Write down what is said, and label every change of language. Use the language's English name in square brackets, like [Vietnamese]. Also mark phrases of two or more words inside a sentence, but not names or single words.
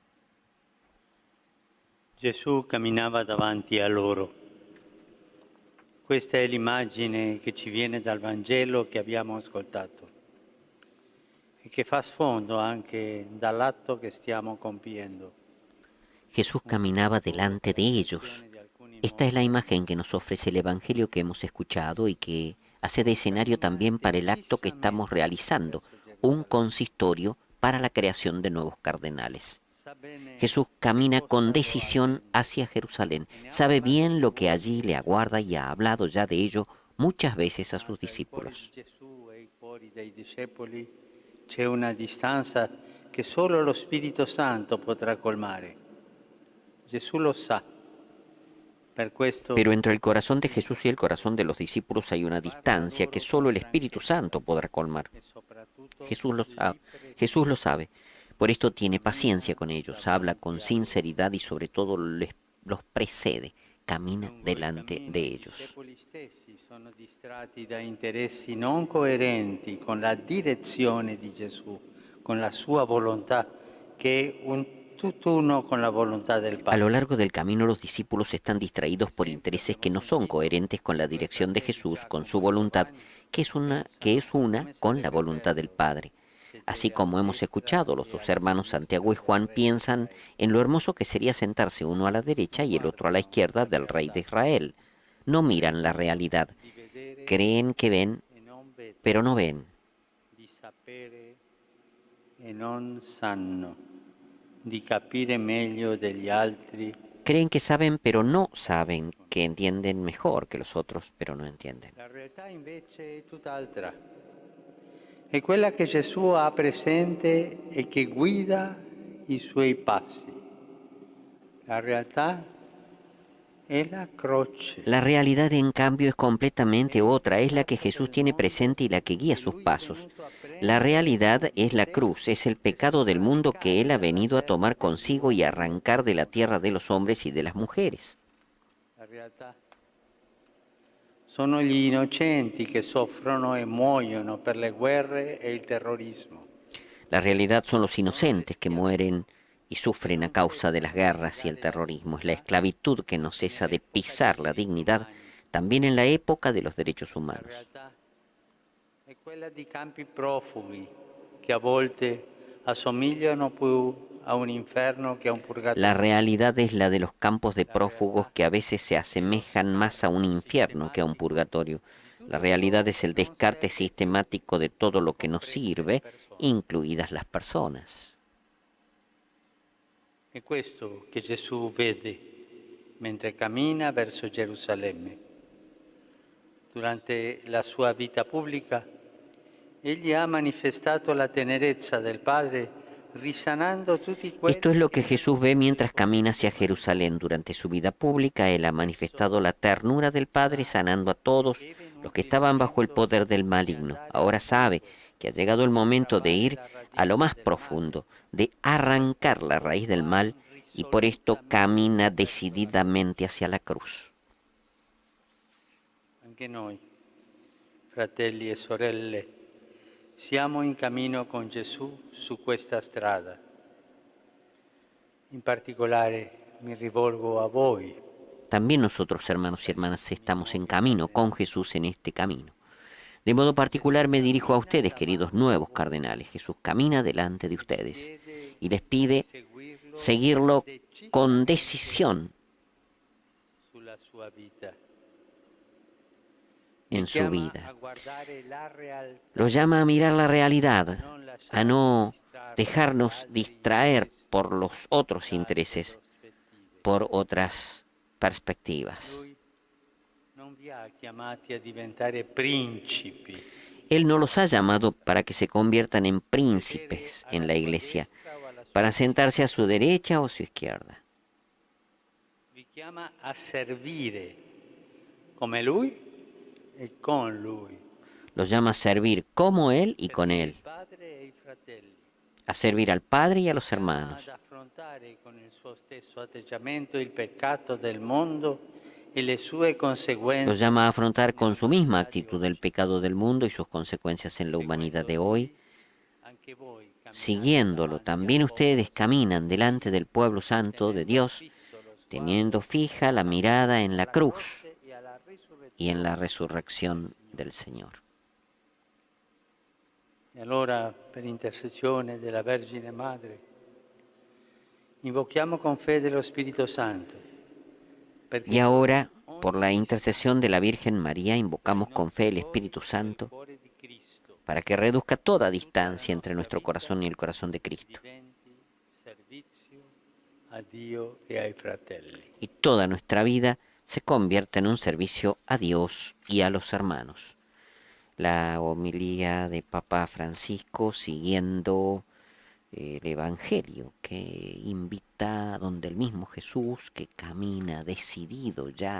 [Italian] Gesù camminava davanti a loro. Questa è l'immagine che ci viene dal Vangelo che abbiamo ascoltato e che fa sfondo anche dall'atto che stiamo compiendo. [Spanish] Jesús caminaba delante de ellos. Esta es la imagen que nos ofrece el Evangelio que hemos escuchado y que hace de escenario también para el acto que estamos realizando, un consistorio para la creación de nuevos cardenales. Jesús camina con decisión hacia Jerusalén, sabe bien lo que allí le aguarda y ha hablado ya de ello muchas veces a sus discípulos. [Italian] C'è una distanza che solo lo Spirito Santo potrà colmare. Gesù lo sa. [Spanish] Pero entre el corazón de Jesús y el corazón de los discípulos hay una distancia que solo el Espíritu Santo podrá colmar. Jesús lo sabe. Por esto tiene paciencia con ellos, habla con sinceridad y sobre todo los precede, camina delante de ellos. [Italian] I discepoli stessi sono distratti da interessi non coerenti con la direzione di Gesù, con la sua volontà, che è un tutt'uno con la volontà del [Spanish] A [Italian] Padre. [Spanish] lo largo del camino los discípulos están distraídos por intereses que no son coherentes con la dirección de Jesús, con su voluntad, que es una con la voluntad del Padre. Así como hemos escuchado, los dos hermanos Santiago y Juan piensan en lo hermoso que sería sentarse uno a la derecha y el otro a la izquierda del Rey de Israel. No miran la realidad, creen que ven, pero no ven. [Italian] Di sapere e non sanno, di capire meglio degli altri. [Spanish] Creen que saben, pero no saben, que entienden mejor que los otros, pero no entienden. [Italian] La realtà invece è tutt'altra. È quella che Gesù ha presente e che guida i suoi passi. La realtà è la croce. [Spanish] La realidad, en cambio, es completamente otra, es la que Jesús tiene presente y la que guía sus pasos. La realidad es la cruz, es el pecado del mundo que Él ha venido a tomar consigo y arrancar de la tierra de los hombres y de las mujeres. [Italian] La realtà sono gli innocenti che soffrono e muoiono per le guerre e il terrorismo. [Spanish] La realidad son los inocentes que mueren y sufren a causa de las guerras y el terrorismo. Es la esclavitud que no cesa de pisar la dignidad, también en la época de los derechos [Italian] La [Spanish] humanos. [Italian] realtà è quella di campi profughi che a volte assomigliano più a un inferno che a un purgatorio. [Spanish] La realidad es la de los campos de prófugos que a veces se asemejan más a un infierno que a un purgatorio. La realidad es el descarte sistemático de todo lo que nos sirve, incluidas las personas. [Italian] È questo che Gesù vede mentre cammina verso Gerusalemme. Durante la sua vita pubblica, egli ha manifestato la tenerezza del Padre risanando tutti quelli [Spanish] Esto es lo que Jesús ve mientras camina hacia Jerusalén. Durante su vida pública, Él ha manifestado la ternura del Padre, sanando a todos los que estaban bajo el poder del maligno. Ahora sabe que ha llegado el momento de ir a lo más profundo, de arrancar la raíz del mal, y por esto camina decididamente hacia la cruz. [Italian] Anche noi, fratelli e sorelle, siamo in cammino con Gesù su questa strada. In particolare mi rivolgo a voi, [Spanish] También nosotros, hermanos y hermanas, estamos en camino con Jesús en este camino. De modo particular me dirijo a ustedes, queridos nuevos cardenales. Jesús camina delante de ustedes y les pide seguirlo con decisión [Italian] sulla sua vita. [Spanish] en su [Italian] Chiama a [Spanish] vida. [Italian] guardare la realtà, [Spanish] Los llama a mirar la realidad, a no dejarnos distraer por los otros intereses, por otras perspectivas. [Italian] Lui non vi ha chiamati a diventare principi. [Spanish] Él no los ha llamado para que se conviertan en príncipes en la iglesia, para sentarse a su derecha o a su izquierda. [Italian] Vi chiama a servire come Lui e con Lui. [Spanish] Los llama a servir como Él y con Él, [Italian] Il Padre e i fratelli. [Spanish] a servir al Padre y a los hermanos. [Italian] Ad affrontare con il suo stesso atteggiamento il peccato del mondo e le sue [Spanish] Los [Italian] conseguenze. [Spanish] llama a afrontar con su misma actitud el pecado del mundo y sus consecuencias en la humanidad de hoy. [Italian] Anche voi camminate [Spanish] Siguiéndolo, [Italian] davanti [Spanish] también [Italian] a [Spanish] ustedes caminan delante del pueblo santo de Dios, [Italian] fisso lo sguardo [Spanish] teniendo fija la mirada en la cruz [Italian] e alla risurrezione [Spanish] y en la resurrección del Señor. [Italian] E allora, per intercessione della Vergine Madre, invochiamo con fede lo Spirito Santo. [Spanish] Y ahora, por la intercesión de la Virgen María, invocamos con fe el Espíritu Santo para que reduzca toda distancia entre nuestro corazón y el corazón de Cristo, [Italian] a Dio e ai fratelli. [Spanish] y toda nuestra vida se convierta en un servicio a Dios y a los hermanos. La homilía de Papa Francisco siguiendo el Evangelio que invita donde el mismo Jesús, que camina decidido ya